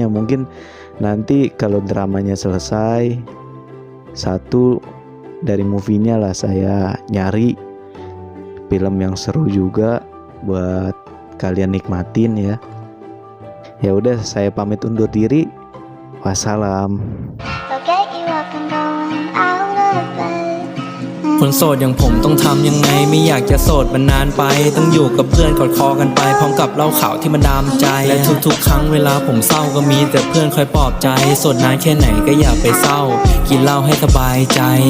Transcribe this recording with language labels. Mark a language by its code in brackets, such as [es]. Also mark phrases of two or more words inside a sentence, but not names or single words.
[id] Mungkin nanti kalau dramanya selesai, satu dari movie-nya lah saya nyari film yang seru juga buat kalian nikmatin ya. Ya udah, saya pamit undur diri. Wassalam. [th] คนโสดอย่างผมต้องทำยังไงไม่อยากจะโสดมันนานไปต้องอยู่กับเพื่อนกอดคอกันไปพร้อมกับเหล้าขาวที่มันดามใจและทุกๆครั้งเวลาผมเศร้าก็มีแต่เพื่อนคอยปลอบใจโสดนานแค่ไหนก็อย่าไปเศร้ากินเหล้าให้สบายใจ